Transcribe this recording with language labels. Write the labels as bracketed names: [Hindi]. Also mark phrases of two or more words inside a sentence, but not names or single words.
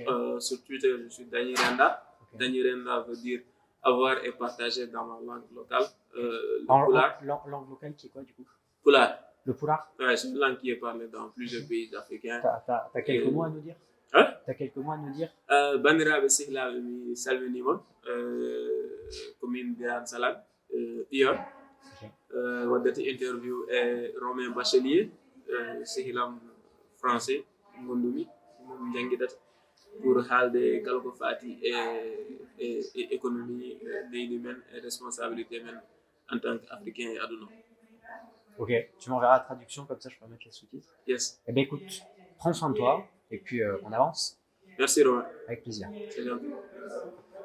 [French] Sur Twitter, je suis Dany Renda. Okay. Dany Renda veut dire avoir et partager dans ma langue locale. Le Pulaar. Langue locale qui est quoi du coup? Pulaar. Le Pulaar? Ouais, c'est une langue qui est parlée dans plusieurs pays africains. T'as quelques mots à nous dire? Hein? T'as quelques mots à nous dire? [Fula] Bandiraɓe sehlaaɓe mi salminimon komin Birane Salane Ion waddata interview e Romain Bachelier sehilam français gondumi momi janguidata pour haalde kala ko fati e économie leydi men et responsabilité men [French] en tant qu'Africain et [Fula] aduna. [French] Ok, tu m'enverras la traduction, comme ça je peux mettre les sous-titres. Yes. Eh bien écoute, prends soin de toi, et puis on avance. Merci Romain. Avec plaisir. C'est gentil.